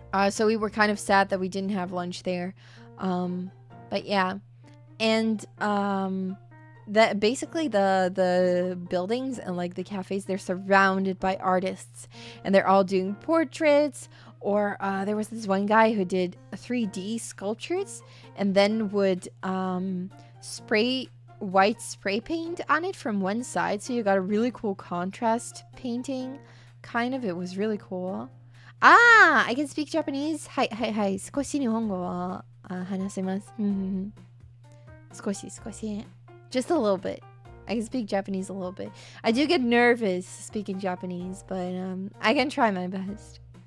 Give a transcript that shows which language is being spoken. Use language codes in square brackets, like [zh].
[en] So we were kind of sad that we didn't have lunch there. But yeah, and that basically the buildings and like the cafes, they're surrounded by artists, and they're all doing portraits, or there was this one guy who did 3D sculptures and then would spray white spray paint on it from one side, so you got a really cool contrast painting. Kind of, it was really cool. Ah, I can speak Japanese. [ja] はいはいはい。少し日本語は話せます。少し。 [en] Just a little bit. I can speak Japanese a little bit. I do get nervous speaking Japanese, but I can try my best.